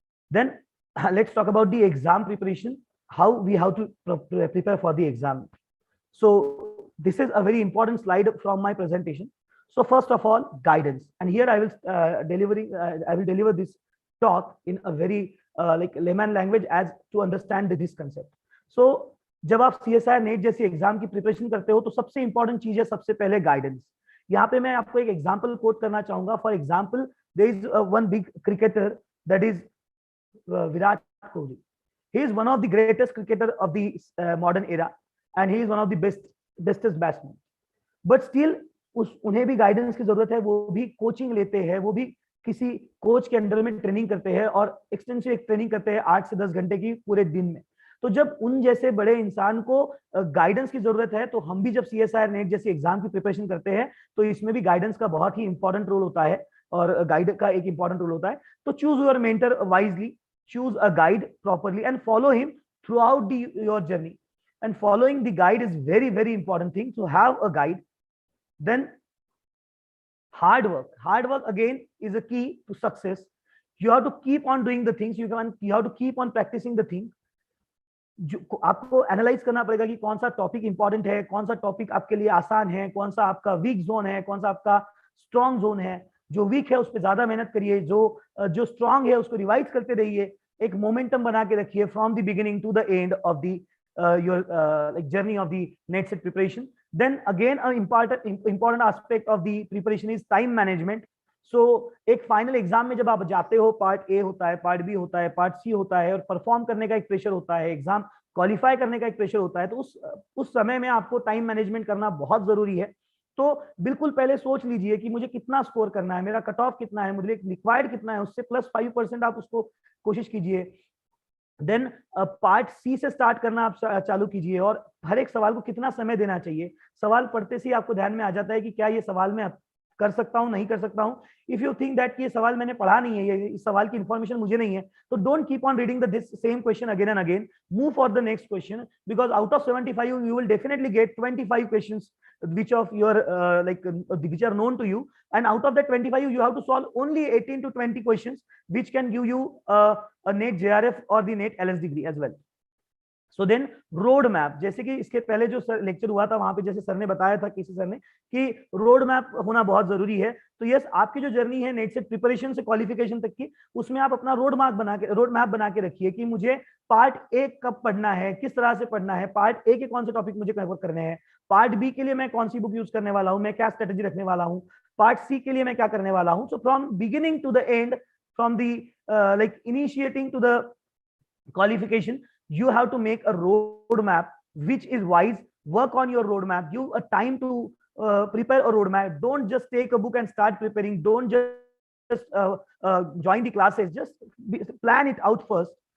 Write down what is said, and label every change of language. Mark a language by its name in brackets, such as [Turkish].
[English] Then let's talk about the exam preparation, how we have to prepare for the exam. So this is a very important slide from my presentation. So first of all, guidance, and here I will deliver this talk in a very like layman language as to understand this concept. [Hindi] So जब आप CSIR net जैसी exam की preparation करते हो तो सबसे important चीज है सबसे पहले गाइडेंस. यहाँ पे मैं आपको एक एग्जांपल कोट करना चाहूंगा. [English] For example, there is one big cricketer, that is Virat Kohli. He is one of the greatest cricketer of the modern era, and he is one of the bestest batsmen. But still [Hindi] उन्हें भी guidance की जरूरत है. वो भी coaching लेते हैं, वो भी किसी कोच के अंडर में ट्रेनिंग करते हैं और एक्सटेंसिव ट्रेनिंग करते हैं 8 से 10 घंटे की पूरे दिन में. तो जब उन जैसे बड़े इंसान को गाइडेंस की जरूरत है, तो हम भी जब CSIR नेट जैसी एग्जाम की प्रिपरेशन करते हैं तो इसमें भी गाइडेंस का बहुत ही इंपॉर्टेंट रोल होता है, और गाइड का एक इंपॉर्टेंट रोल होता है. [English] तो choose your mentor wisely, choose a guide properly and follow him throughout your journey. And following the guide is very, very important thing. So have a guide. Then hard work again is a key to success. You have to keep on doing the things. You have to keep on practicing the thing. [Hindi] आपको analyse करना पड़ेगा कि कौन सा topic important है, कौन सा topic आपके लिए आसान है, कौन सा आपका वीक जोन है, कौन सा आपका स्ट्रॉन्ग जोन है. जो वीक है उस पर ज्यादा मेहनत करिए, जो स्ट्रॉन्ग है उसको रिवाइज करते रहिए. एक मोमेंटम बना के रखिए [English] From the beginning to the end of the your like journey of the NET/SET preparation. Then again an important aspect of the preparation is time management. [Hindi] So एक फाइनल एग्जाम में जब आप जाते हो, पार्ट ए होता है, part B होता है, पार्ट सी होता है, और परफॉर्म करने का एक प्रेशर होता है, एग्जाम क्वालिफाई करने का एक प्रेशर होता है. तो उस समय में आपको टाइम मैनेजमेंट करना बहुत जरूरी है. तो बिल्कुल पहले सोच लीजिए कि मुझे कितना स्कोर करना है, मेरा कट ऑफ कितना है, मुझे रिक्वायर्ड कितना है, उससे +5% आप उसको कोशिश कीजिए. देन पार्ट सी से स्टार्ट करना आप चालू कीजिए, और हर एक सवाल को कितना समय देना चाहिए. सवाल पढ़ते से आपको ध्यान में आ जाता है कि क्या ये सवाल मैं कर सकता हूं, नहीं कर सकता हूं. [English] if you think that [Hindi] ये सवाल मैंने पढ़ा नहीं है, ये इस सवाल की इंफॉर्मेशन मुझे नहीं है, तो [English] Don't keep on reading this same question again and again. Move for the next question, because out of 75 you will definitely get 25 questions which of your which are known to you, and out of that 25 you have to solve only 18 to 20 questions which can give you a NET JRF or the NET LS degree as well. So then [Hindi] road map, जैसे कि इसके पहले जो lecture हुआ था वहां पे जैसे सर ने बताया था, किसी सर ने, कि रोड मैप होना बहुत जरूरी है. तो यस, आपकी जो जर्नी है नेट सेट प्रिपरेशन से क्वालिफिकेशन तक की, उसमें आप अपना रोड मैप बना के रखिए कि मुझे पार्ट ए कब पढ़ना है, किस तरह से पढ़ना है, पार्ट ए के कौन से टॉपिक मुझे कवर करने हैं, पार्ट बी के लिए मैं कौन सी बुक यूज करने वाला हूँ, मैं क्या स्ट्रेटेजी रखने वाला हूँ, पार्ट सी के लिए मैं क्या करने वाला हूँ. [English] So from beginning to the end, from the like initiating to the qualification, you have to make a road map which is wise. Work on your road map, give a time to prepare a road map. Don't just take a book and start preparing. Don't just join the classes, just plan it out first.